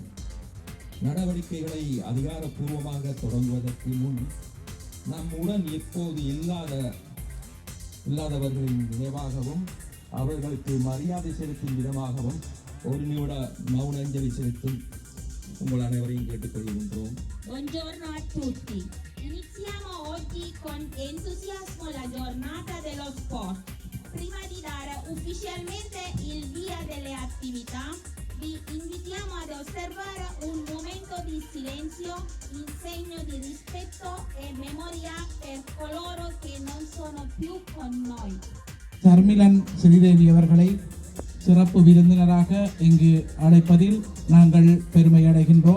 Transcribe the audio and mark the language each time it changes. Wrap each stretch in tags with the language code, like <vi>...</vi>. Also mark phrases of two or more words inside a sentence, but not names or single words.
<ta>நடவடிக்கைகளை அதிகாரப்பூர்வமாக தொடங்குவதற்கு முன் நம்முடன் எப்போது இல்லாதவர்களின் நினைவாகவும் அவர்களுக்கு மரியாதை செலுத்தும் விதமாகவும் ஒரு நிமிட மௌன அஞ்சலி செலுத்தும் உங்கள் அனைவரையும் கேட்டுக்கொள்கின்றோம்.</ta> <it>Buongiorno a tutti. Iniziamo oggi con entusiasmo la giornata dello sport. Prima di dare ufficialmente il via delle attività, vi invitiamo ad osservare un momento di silenzio in segno di rispetto e memoria per coloro che non sono più con noi.</it> <ta>சர்மிளன் ஸ்ரீதேவி அவர்களை சிறப்பு விருந்தினராக இங்கு அழைப்பதில் நாங்கள் பெருமை அடைகின்றோம்.</ta>